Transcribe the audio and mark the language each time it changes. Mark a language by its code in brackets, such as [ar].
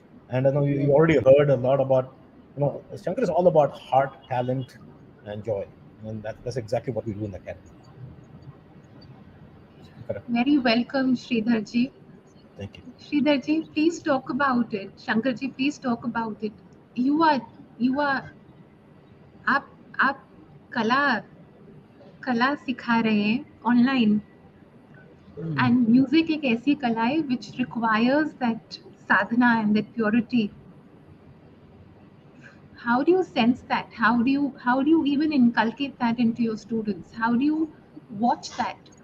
[en] And I know you already heard a lot about, Shankar is all about heart, talent, and joy. And that's exactly what we do in the academy. Correct. Very welcome, Sridharji. Thank you. Sridharji, please talk about it. Shankarji, please talk about it. You are, you are, [hi] आप कला कला सिखा रहे हैं online. Mm. [en] And music [hi] एक ऐसी कला है [en] which requires that sadhana and that purity. How do you sense that? How do you even inculcate that into your students? How do you watch that?